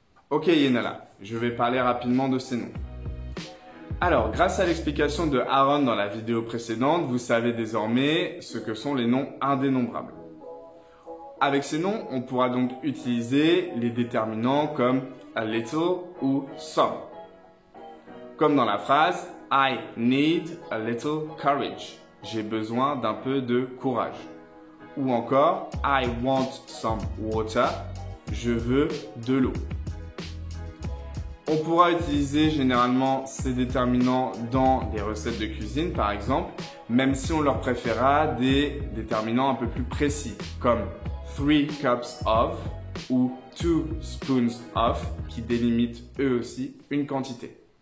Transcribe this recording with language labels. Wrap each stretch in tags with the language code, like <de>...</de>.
<fr>Ok Yenala, je vais parler rapidement de ces noms. Alors, grâce à l'explication de Aaron dans la vidéo précédente, vous savez désormais ce que sont les noms indénombrables. Avec ces noms, on pourra donc utiliser les déterminants comme a little ou some. Comme dans la phrase</fr> <en>I need a little courage.</en> <fr>J'ai besoin d'un peu de courage. Ou encore</fr> <en>I want some water.</en> <fr>Je veux de l'eau. On pourra utiliser généralement ces déterminants dans des recettes de cuisine par exemple, même si on leur préférera des déterminants un peu plus précis comme 3 cups of ou 2 spoons of qui délimitent eux aussi une quantité.</fr>